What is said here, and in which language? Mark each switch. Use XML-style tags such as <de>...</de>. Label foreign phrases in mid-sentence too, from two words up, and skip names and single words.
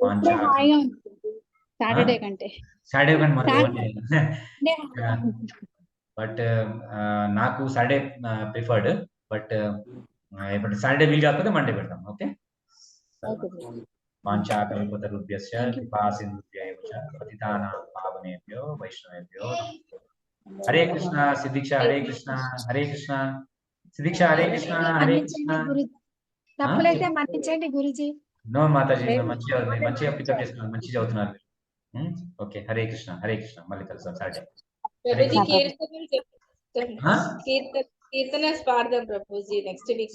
<te>సాటర్డే కంటే బట్ నాకు సాటర్డే ప్రిఫర్డ్, బట్ ఇప్పుడు సాటర్డే వీలు కాకపోతే మండే పెడతాం.</te> <sa>ఓకే. వాంఛాకల్పతరుభ్యశ్చ కృపాసింధుభ్యైవ చ పతితానాం పావనేభ్యో వైష్ణవేభ్యో హరే కృష్ణ. సిద్ధీక్ష హరే కృష్ణ. హరే కృష్ణ సిద్ధీక్ష. హరే కృష్ణ. హరే కృష్ణ.</sa> <te>తప్పులైతే మన్నించండి గురుజీ. నో మాతాజీ, మంచిగా పికప్ చేసుకున్నారు, మంచిగా చదువుతున్నారు. ఓకే. హరే కృష్ణ. హరే కృష్ణ. మళ్ళీ కలుస్తాం సాటర్డే. కీర్తన పాడదాం ప్రభుజీ</te> <en>next week</en>